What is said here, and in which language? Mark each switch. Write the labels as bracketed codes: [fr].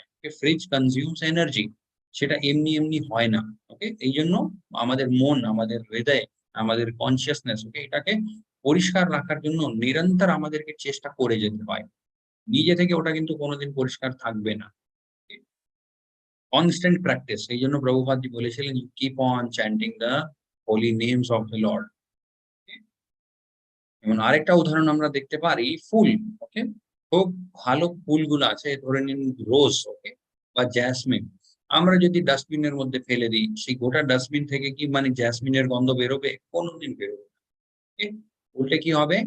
[bn] ওকে? [en] Fridge consumes energy. [bn] সেটা এমনি, এমনি হয় না। ওকে? এইজন্য আমাদের মন, আমাদের হৃদয়, আমাদের কনসিয়াসনেস, ওকে, এটাকে পরিষ্কার রাখার জন্য নিরন্তর আমাদেরকে চেষ্টা করে যেতে হয়। নিজে থেকে ওটা কিন্তু কোনদিন পরিষ্কার থাকবে না। ওকে? Constant practice. এইজন্য প্রভুপাদজি বলেছিলেন, [en] "You keep on chanting the holy names of the Lord." [bn] যেমন আরেকটা উদাহরণ আমরা দেখতে পারি ফুল, ওকে? খুব ভালো ফুলগুলো আছে, ধরে নিন রোজ, ওকে? বা জ্যাসমিন। আমরা যদি ডাস্টবিনের মধ্যে ফেলে দিই, সেই গোটা ডাস্টবিন থেকে কি মানে জ্যাসমিনের গন্ধ বেরোবে? কোনদিন বেরোবে না। ওকে? উল্টে কি হবে?